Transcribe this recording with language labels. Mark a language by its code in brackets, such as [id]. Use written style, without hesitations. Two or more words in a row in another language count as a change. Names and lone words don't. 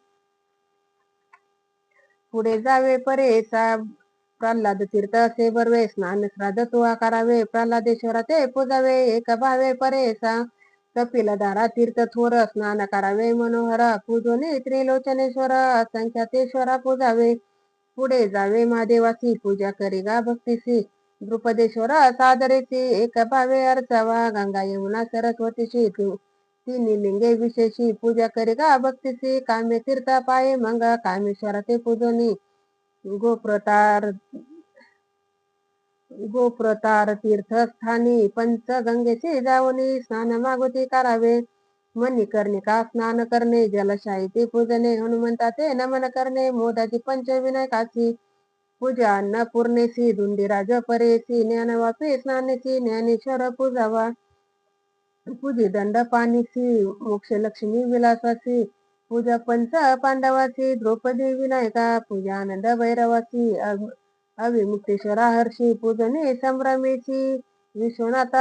[mr] पुढे जावे परेसा प्रल्हाद तीर्थ असे बर्वे स्नान श्राद्ध तुवा करावे प्रल्हादेश्वर ते पूजावे एक भावे परेसा कपिल दारा तीर्थ थोर स्नान करावे मनोहर पूजोने त्रिलोचनेश्वर असंख्यातेश्वरा पूजावे पुढे जावे महादेवासी पूजा करी गा भक्तीसी द्रुपदेश्वर सादरेची एक भावे अर्चावा गंगा यमुना सरस्वतीची तिन्ही लिंगे विशेषी पूजा करी गा भक्तीसी कामे तीर्थ पाये मंग कामेश्वर ते पूजनी गोप्रतार तीर्थस्थानी पंचगंगेची जाऊनी स्नान मागुती करावे मणिकर्णिका स्नान करणे जलशाही ते पूजने हनुमंता ते नमन करणे मोदाची पंचविनायकाची पूजा अन्नपूर्णेसी धुंडीराज परेसी ज्ञानवापी स्नानेसी ज्ञानेश्वर पूजावा पूजी दंड पाणीसी मोक्षलक्ष्मी विलासाची पूजा पंच पांडवाची द्रौपदी विनायका पूजा आनंद भैरवाची अविमुक्तेश्वरा हर्षी पूजने संभ्रमेची विश्वनाथा